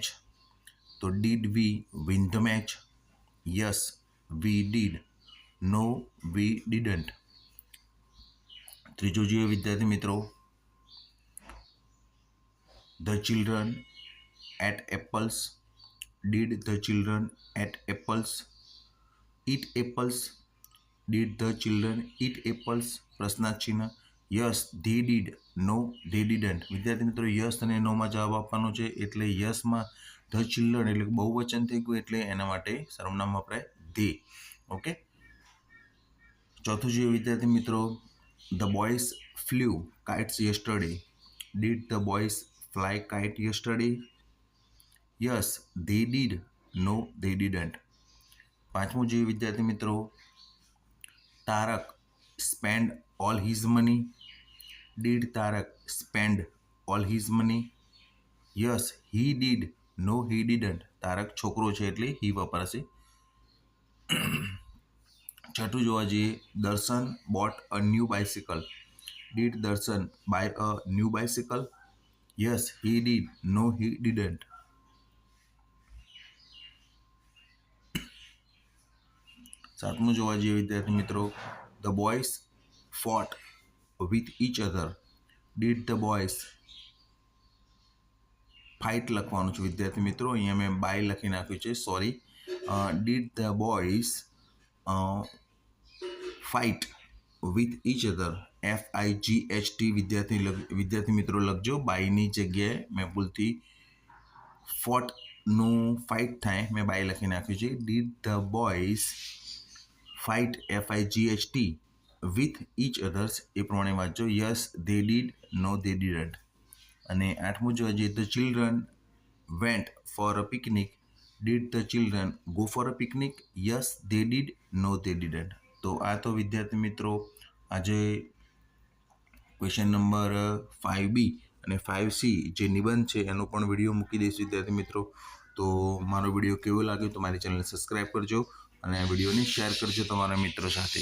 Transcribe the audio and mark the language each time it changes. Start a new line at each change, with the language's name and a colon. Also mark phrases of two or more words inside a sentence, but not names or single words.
English: તો did we win the match? yes we did, no we didn't.
Gujarati: ત્રીજું જોઈએ વિદ્યાર્થી મિત્રો.
English: The children ate apples. Did the children eat apples? Eat apples? Did the children eat apples?
Gujarati: પ્રશ્નાર્થ ચિહ્ન.
English: યસ they did, no they didn't.
Gujarati: વિદ્યાર્થી મિત્રો, યસ અને નોમાં જવાબ આપવાનો છે, એટલે યસમાં ધ ચિલ્ડ્રન એટલે બહુવચન થઈ ગયું, એટલે એના માટે સર્વનામ વપરાય they. ઓકે. ચોથું જોઈએ વિદ્યાર્થી મિત્રો.
English: The boys flew kites yesterday. Did the boys fly kite yesterday? યસ they did, no they didn't.
Gujarati: પાંચમું જોઈએ વિદ્યાર્થી મિત્રો. તારક
English: spend all his money. Did તારક spend all his money? યસ he did, no he didn't.
Gujarati: તારક છોકરો છે એટલે he વપરાશે. છઠ્ઠું જોવા જઈએ.
English: દર્શન bought a new bicycle. Did દર્શન buy a new bicycle? યસ he did, no he didn't.
Gujarati: સાતમું જોવા જઈએ વિદ્યાર્થી મિત્રો.
English: The boys fought with each other. Did the boys fight
Gujarati: લખવાનું છે વિદ્યાર્થી મિત્રો, અહીંયા મેં બાય લખી નાખ્યું છે, સોરી.
English: Did the boys fight with each other?
Gujarati: FIGHT વિદ્યાર્થી મિત્રો લખજો. બાયની જગ્યાએ મેં ભૂલથી ફોટનું ફાઇટ થાય, મેં બાય લખી નાખ્યું છે.
English: Did the boys fight FIGHT with each others?
Gujarati: એ પ્રમાણે વાંચજો.
English: યસ they did, no they didn't.
Gujarati: અને આઠમું જોવા જઈએ.
English: The children went for a picnic. Did the children go for a picnic? યસ they did, no they didn't.
Gujarati: તો આ તો વિદ્યાર્થી મિત્રો આજે
English: question number 5B
Gujarati: અને 5C જે નિબંધ છે એનો પણ વિડીયો મૂકી દઈશ વિદ્યાર્થી મિત્રો. તો મારો વિડીયો કેવો લાગ્યો તો મારી ચેનલને સબસ્ક્રાઈબ કરજો અને આ વિડીયોને શેર કરજો તમારા મિત્રો સાથે.